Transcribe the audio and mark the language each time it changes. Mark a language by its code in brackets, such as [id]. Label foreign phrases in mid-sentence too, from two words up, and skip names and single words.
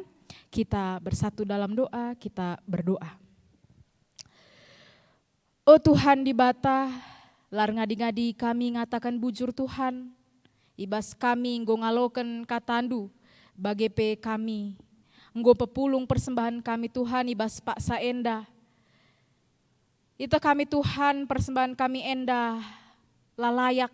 [id] Kita bersatu dalam doa, kita berdoa. [btx] Oh Tuhan di bata, lar ngadi-ngadi kami ngatakan bujur Tuhan. Ibas kami nggo ngaloken katandu, bagepe kami. Nggo pepulung persembahan kami Tuhan, ibas Pak Saenda. Itu kami Tuhan, persembahan kami endah, lalayak.